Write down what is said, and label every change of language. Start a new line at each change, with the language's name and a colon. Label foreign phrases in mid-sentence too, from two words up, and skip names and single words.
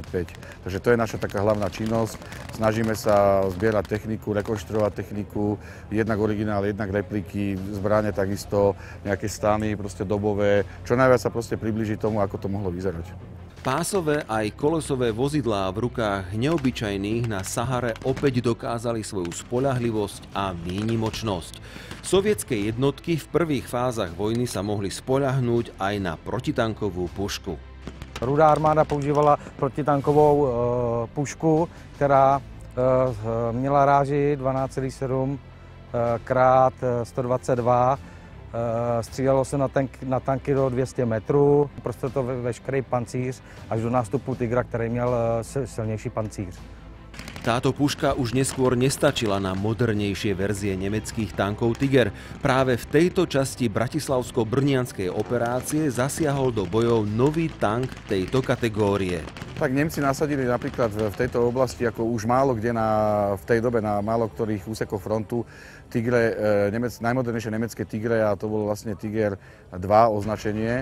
Slovak: Takže to je naša taká hlavná činnosť. Snažíme sa zbierať techniku, rekonštruovať techniku, jednak originál, jednak repliky, zbrane, takisto nejaké stany, proste dobové, čo najviac sa proste priblíži tomu, ako to mohlo vyzerať. Pásové aj kolesové vozidlá v rukách neobyčajných na Sahare opäť dokázali svoju spoľahlivosť a výnimočnosť. Sovietske jednotky v prvých fázach vojny sa mohli spoľahnúť aj na protitankovú pušku.
Czech: Rudá armáda používala protitankovou pušku, která měla ráži 12,7 krát 122. Střídalo se na tanky do 200 metrů, prostě to veškerý pancíř až do nástupu Tigra, který měl silnější pancíř.
Slovak: Táto puška už neskôr nestačila na modernejšie verzie nemeckých tankov Tiger. Práve v tejto časti bratislavsko-brnianskej operácie zasiahol do bojov nový tank tejto kategórie. Tak Nemci nasadili napríklad v tejto oblasti, ako už málo kde v tej dobe na málo ktorých úsekoch frontu, Tigre, najmodernejšie nemecké Tigre, a to bolo vlastne Tiger 2 označenie.